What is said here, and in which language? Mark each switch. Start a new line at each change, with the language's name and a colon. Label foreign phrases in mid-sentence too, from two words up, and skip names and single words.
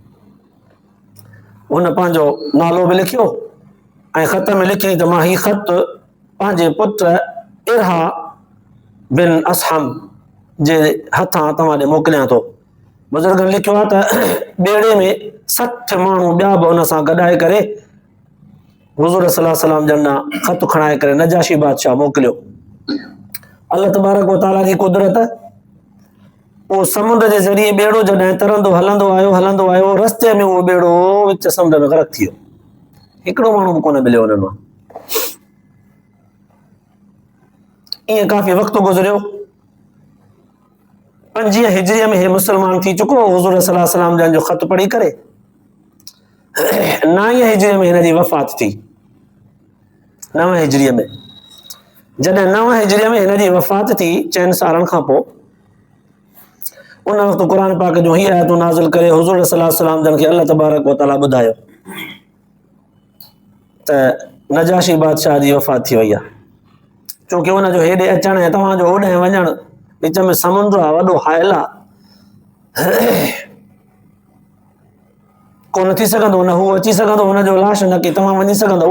Sindhi: हुन पंहिंजो नालो बि लिखियो ऐं ख़त में लिखियईं त मां हीउ ख़त पंहिंजे पुट इरहा बिन असहम जे हथां तव्हां ॾे मोकिलियां थो। बुज़ुर्गनि लिखियो आहे त ॿेड़े में 60 माण्हू ॿिया बि हुन सां गॾाए करे हुज़ूर
Arabic: صلى الله عليه وسلم
Sindhi: जन ॾांहुं ख़त खणाए करे नजाशी बादशाह मोकिलियो।
Arabic: الله تبارك وتعالى
Sindhi: जी कुदरत, उहो समुंड जे ज़रिए ॿेड़ो जॾहिं तरंदो हलंदो आयो, रस्ते में उहो ॿेड़ो विच समुंड में ग़रक़ थी वियो। हिकिड़ो माण्हू बि कोन मिलियो हुन मां। ईअं काफ़ी वक़्तु गुज़रियो। 5 हिजरीअ में हे मुस्लमान थी चुको। हुज़ूर
Arabic: صلى الله عليه وسلم
Sindhi: जन जो ख़त पढ़ी करे 9 हिजरीअ में हिन जी वफ़ात थी। 9 हिजरीअ में जॾहिं 9 हिजरीअ में हिन जी वफ़ात थी 4 सालनि खां पोइ, उन वक़्तु क़ुर पाक जो ही आयतूं नाज़िल करे हुज़ूर
Arabic: صلى الله عليه وسلم
Sindhi: जन खे
Arabic: الله تبارك وتعالى
Sindhi: ॿुधायो त नजाशी बादशाह जी वफ़ात थी वई आहे। छोकी हुनजो हेॾे अचणु ऐं तव्हांजो होॾे वञणु विच में समुंड आहे, वॾो हाइल आहे, कोन थी सघंदो, न हू अची सघंदो हुनजो लाश, न की तव्हां वञी सघंदव।